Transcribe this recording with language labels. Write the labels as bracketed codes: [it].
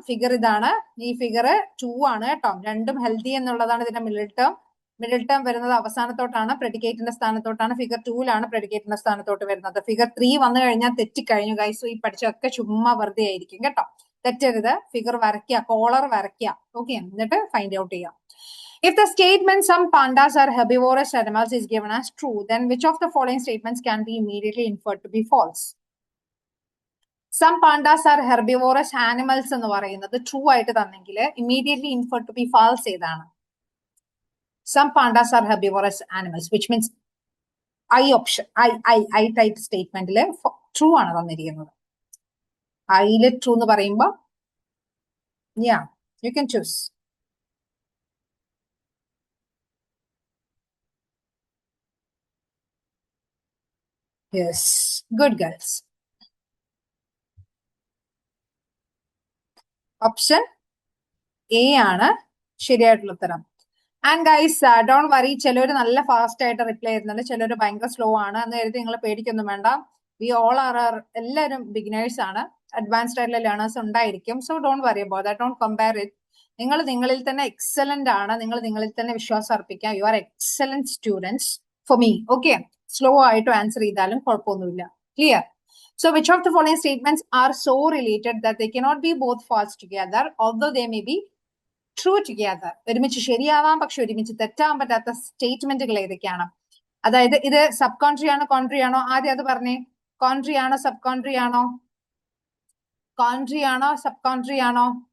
[ml] Figure ഇതാണ്, ഈ figure 2 ആണ് കേട്ടോ. രണ്ടും ഹെൽത്തി എന്നുള്ളതാണ് ഇതിന്റെ മിഡിൽ ടേം. മിഡിൽ ടേം വരുന്നത് അവസാനത്തോട്ടാണ്, പ്രെഡിക്കേറ്റിന്റെ സ്ഥാനത്തോട്ടാണ്. ഫിഗർ 2ലാണ് പ്രെഡിക്കേറ്റിന്റെ സ്ഥാനത്തോട്ട് വരുന്നത്. ഫിഗർ 3 വന്നു കഴിഞ്ഞാൽ തെറ്റിക്കഴിഞ്ഞു ഗൈസ്. ഈ പഠിച്ചൊക്കെ ചുമ്മാ വെറുതെ ആയിരിക്കും കേട്ടോ, തെറ്റരുത്. ഫിഗർ വരയ്ക്കുക, കോളർ വരയ്ക്കുക. ഓക്കെ, എന്നിട്ട് ഫൈൻഡ് ഔട്ട് ചെയ്യാം. [en] If the statement some pandas are herbivorous animals is given as true, then which of the following statements can be immediately inferred to be false? Some pandas are herbivorous animals [ml] എന്ന് പറയുന്നത് [en] true [ml] ആയിട്ട് തന്നെങ്കിൽ [en] immediately infer to be false [ml] ഏതാണ്? [en] some pandas are herbivorous animals which means I option I type സ്റ്റേറ്റ്മെന്റില് true [ml] ആണ് തന്നിരിക്കുന്നത്. ഐയില് true എന്ന് പറയുമ്പോ [en] You can choose. Yes, good girls. [ml] Option A ആണ് ശരിയായിട്ടുള്ള ഉത്തരം. [en] and guys don't worry, [ml] ചിലര് നല്ല ഫാസ്റ്റ് ആയിട്ട് റിപ്ലൈ ചെയ്യുന്നുണ്ട്, ചിലര് ഭയങ്കര സ്ലോ ആണ് എന്ന് കരുതി നിങ്ങൾ പേടിക്കൊന്നും വേണ്ട. വി ഓൾ ആർ എല്ലാവരും ബിഗിനേഴ്സ് ആണ്, അഡ്വാൻസ്ഡ് ആയിട്ടുള്ള ലേണേഴ്സ് ഉണ്ടായിരിക്കും. [en] So don't worry about that, don't compare it. [ml] നിങ്ങൾ നിങ്ങളിൽ തന്നെ എക്സലന്റ് ആണ്, നിങ്ങൾ നിങ്ങളിൽ തന്നെ വിശ്വാസം അർപ്പിക്കാം. [en] You are excellent students for me. [ml] Okay, slow ആയിട്ട് ആൻസർ ചെയ്താലും കുഴപ്പമൊന്നുമില്ല. Clear? [en] So which of the following statements are so related that they cannot be both false together, although they may be true together? [ml] ഒരുമിച്ച് ശരിയാവാം പക്ഷെ ഒരുമിച്ച് തെറ്റാൻ പറ്റാത്ത സ്റ്റേറ്റ്മെന്റുകൾ ഏതൊക്കെയാണ്? അതായത് ഇത് സബ് കോൺട്രി ആണോ കോൺട്രി ആണോ? ആദ്യം അത് പറഞ്ഞേ. കോൺട്രി ആണോ സബ് കോൺട്രി ആണോ? കോൺട്രി ആണോ സബ് കോൺട്രി ആണോ?